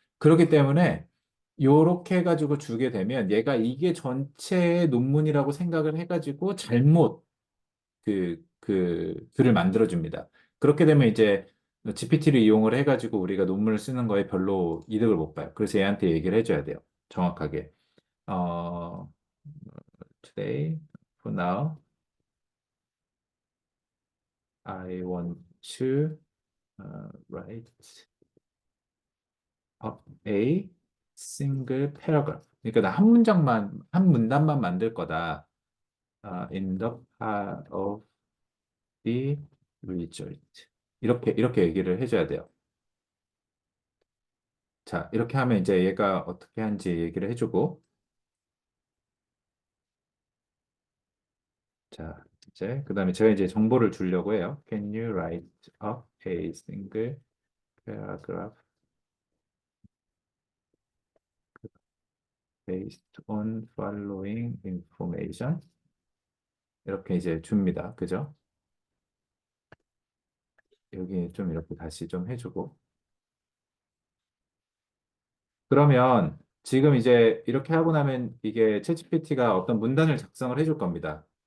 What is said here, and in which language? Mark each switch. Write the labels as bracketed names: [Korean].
[Korean] 그렇기 때문에 요렇게 해가지고 주게 되면 얘가 이게 전체 논문이라고 생각을 해가지고 잘못 그 글을 만들어줍니다. 그렇게 되면 이제 GPT를 이용을 해가지고 우리가 논문을 쓰는 거에 별로 이득을 못 봐요. 그래서 얘한테 얘기를 해줘야 돼요. 정확하게. [English] 어, today, for now, I want to write up a single paragraph. [Korean] 그러니까 나 한 문장만, 한 문단만 만들 거다. [English] In the part of the result. [Korean] 이렇게 얘기를 해줘야 돼요. 자, 이렇게 하면 이제 얘가 어떻게 하는지 얘기를 해주고, 자, 이제, 그 다음에 제가 이제 정보를 주려고 해요. [English] Can you write up a single paragraph based on following information? [Korean] 이렇게 이제 줍니다. 그죠? 여기 좀 이렇게 다시 좀 해주고. 그러면 지금 이제 이렇게 하고 나면 이게 챗GPT가 어떤 문단을 작성을 해줄 겁니다.